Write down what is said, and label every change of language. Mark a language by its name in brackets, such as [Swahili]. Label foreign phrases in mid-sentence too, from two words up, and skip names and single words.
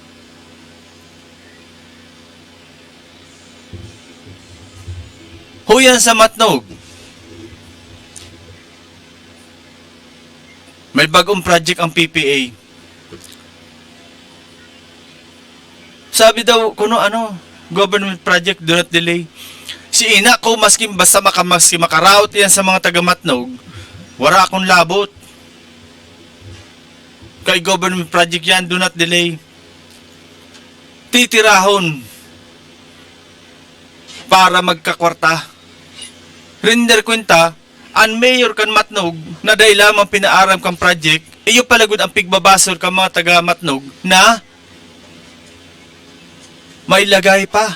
[Bikol] Huyan sa Matnog. May bagong project ang PPA. Sabi daw, [English] government project, do not delay. [Bikol] Si ina ko, maski makaraot yan sa mga taga-Matnog, wala akong labot. Kay government project yan, [English] do not delay. [Bikol] Titirahon para magkakwarta. Render kwenta, ang mayor kan Matnog na dahil lamang pinaaram kang project, iyo palagod ang pigbabasol ka mga taga Matnog na may lagay pa.